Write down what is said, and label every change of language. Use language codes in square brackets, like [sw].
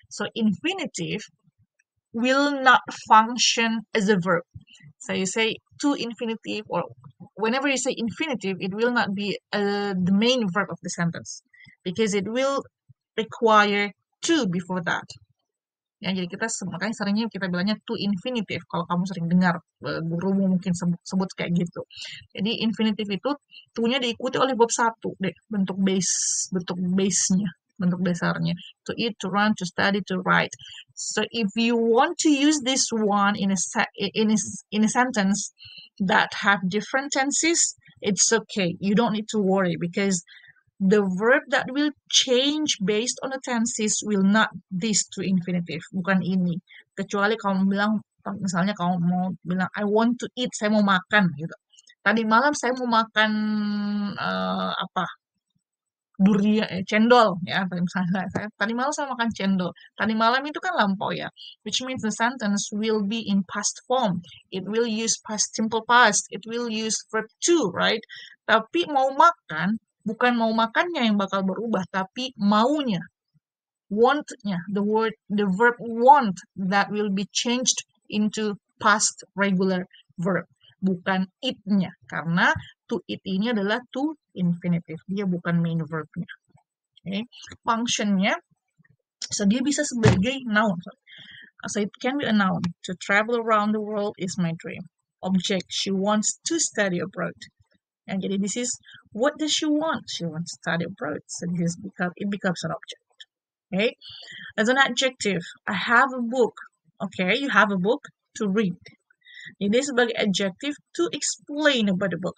[en] So infinitive will not function as a verb. So you say to infinitive, or whenever you say infinitive, it will not be the main verb of the sentence because it will require to before that. [id] Ya, jadi makanya seringnya kita bilangnya to infinitive. Kalau kamu sering dengar gurumu mungkin sebut kayak gitu. Jadi infinitive itu to-nya diikuti oleh verb satu deh, bentuk base-nya, bentuk dasarnya. [en] To eat, to run, to study, to write. So if you want to use this one in a sentence that have different tenses, it's okay. You don't need to worry because the verb that will change based on the tenses will not this to infinitive, [id] bukan ini. Kecuali kamu bilang, misalnya kamu mau bilang I want to eat, saya mau makan gitu. Tadi malam saya mau makan apa? Cendol ya. Misalnya tadi malam saya makan cendol. Tadi malam itu kan lampau ya, [en] which means the sentence will be in past form. It will use past simple past. It will use verb to, right? [id] Tapi mau makan bukan mau makannya yang bakal berubah, tapi maunya, want-nya, [en] the verb want that will be changed into past regular verb, [id] bukan it-nya, karena to it ini adalah to infinitive, dia bukan main verb-nya. Okay. Function-nya, so dia bisa sebagai noun. [en] So it can be a noun. To travel around the world is my dream. Object, she wants to study abroad. And jadi this is, what does she want? She wants to study abroad. So this is it becomes an object. Okay. As an adjective, I have a book. Okay, you have a book to read. [id] Ini sebagai [en] adjective to explain about the book.